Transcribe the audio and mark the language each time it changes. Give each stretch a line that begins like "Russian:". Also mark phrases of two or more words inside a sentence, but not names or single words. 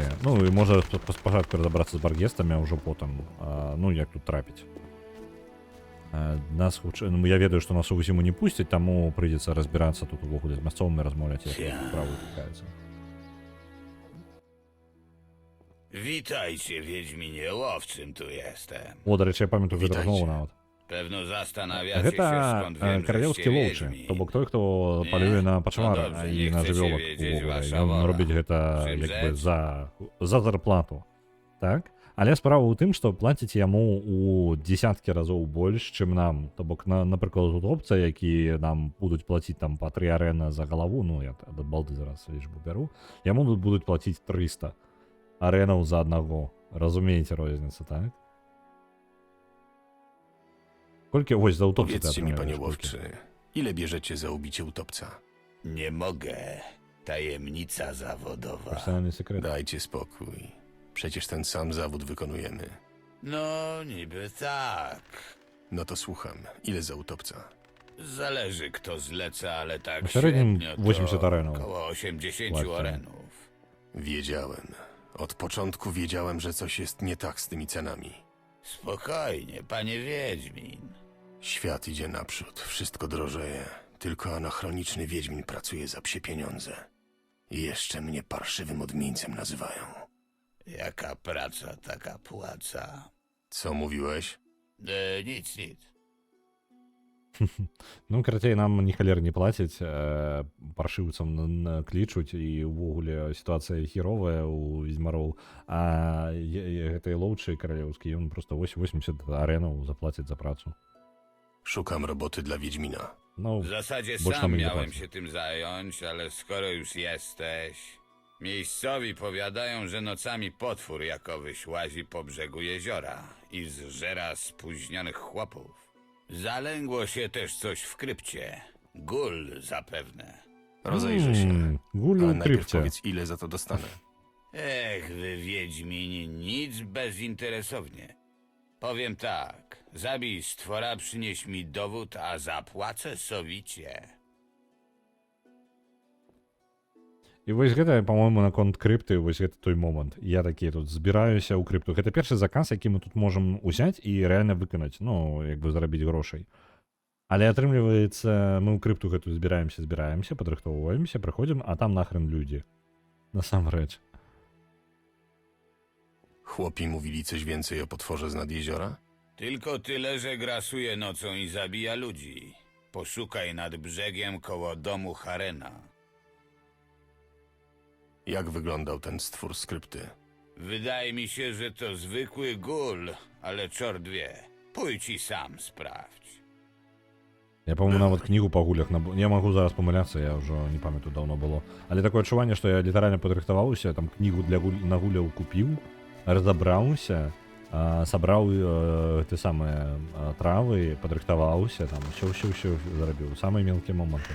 Belarusian: Ну, і можа спачатку разабрацца з баргестамі, а ўжо потым, ну, як тут трапіць. Нас хутчэй, ну, я ведаю, што нас у Вызіму не пусцяць, таму прыйдзецца разбірацца тут увогуле з мясцовымі размаўляць, як справа тыкаецца.
Polish: Witajcie, Wiedźminie, łowczym tu jestem.
Ukrainian: О, до речі, я пам'ятаю вже розмову навіть.
Polish: Pewno zastanawiacie się,
Belarusian: Гэта
Polish: skąd wiem,
Belarusian: каралеўскі
Polish: żeście
Belarusian: лоўчы,
Polish: wiedźmi.
Belarusian: то бок той, хто палюе на пачвара
Polish: добре,
Belarusian: і не на
Polish: chcecie
Belarusian: жывёлак
Polish: wiedzieć,
Belarusian: увогуле.
Polish: wasza
Belarusian: Ён
Polish: wola.
Belarusian: робіць гэта
Polish: Чым
Belarusian: як бы
Polish: rzecz?
Belarusian: за зарплату. Так? Але справа ў тым, што плаціць яму у дзесяткі разоў больш, чым нам. То бок, напрыклад, тут опцыя, які нам будуць плаціць там па 3 арэна за галаву, ну я ад балды зараз лічбу бяру, яму тут будуць плаціць 300 арэнаў за аднаго. Разумееце розніцу, так? Колькі вось за утопцы ты
Polish: Powiedzcie mi, panie
Belarusian: атрымліваеш?
Polish: łowczy, ile bierzecie za ubicie utopca? Nie mogę. Tajemnica zawodowa.
Ukrainian: Персональний секрет.
Polish: Dajcie spokój. Przecież ten sam zawód wykonujemy. No, niby tak. No to słucham. Ile za utopca? Zależy kto zleca, ale tak W średnim średnio to 80 arenów. Około 80 Ładnie. arenów. Wiedziałem. Od początku wiedziałem, że coś jest nie tak z tymi cenami. Spokojnie, panie Wiedźmin. Świat idzie naprzód, wszystko drożeje. Tylko anachroniczny Wiedźmin pracuje za psie pieniądze. I jeszcze mnie parszywym odmieńcem nazywają. Jaka praca, taka płaca. Co mówiłeś? Nic.
Belarusian: Ну, карацей, нам ні халер не плацяць, паршыўцам клічуць, і ўвогуле сітуацыя хіровая у ведзьмароў, а гэтай лоўчай каралеўскі, ён проста 80 арэнаў заплаціць за працу.
Polish: Szukam roboty dla Wiedźmina.
Belarusian: No,
Polish: W zasadzie
Belarusian: больш
Polish: sam
Belarusian: нам і не
Polish: miałem
Belarusian: плацяць.
Polish: się tym zająć, ale skoro już jesteś... Miejscowi powiadają, że nocami potwór jakowyś łazi po brzegu jeziora i zżera spóźnionych chłopów. Zalęgło się też coś w krypcie. Gul zapewne. Rozejrzę się. Gulu Ale najpierw krypcie. powiedz, ile za to dostanę. Ech, wy Wiedźmini, nic bezinteresownie. Powiem tak, zabij stwora, przynieś mi dowód, a zapłacę sowicie.
Belarusian: І вось гэта, па-моему, наконт крыпты, вось гэта той момант. Я такі тут збіраюся ў крыпту. Гэта першы заказ, які мы тут можам узяць і рэальна выканаць, ну, як бы зарабіць грошай. Але атрымліваецца, мы ў крыпту гэту збіраемся, падрыхтоўваемся, прыходзім, а там нахрен людзі. Насамрэч.
Polish: Chłopi mówili coś więcej o potworze z nad jeziora? Tylko tyle, że grasuje nocą i zabija ludzi. Poszukaj nad brzegiem koło domu Harena. Jak wyglądał ten stwór z krypty? Wydaje mi się, że to zwykły gul, ale czort wie. Pójdź i sam sprawdź.
Belarusian: Я, по-моему, нават кнігу па гулях я магу зараз памыляцца, я ўжо не памятаю, даўно было. Але такое адчуванне, што я літаральна падрыхтаваўся, там кнігу для на гуляў купіў, разабраўся, сабраў ты самыя травы, падрыхтаваўся, там ўсё зарабіў, самыя мелкія моманты.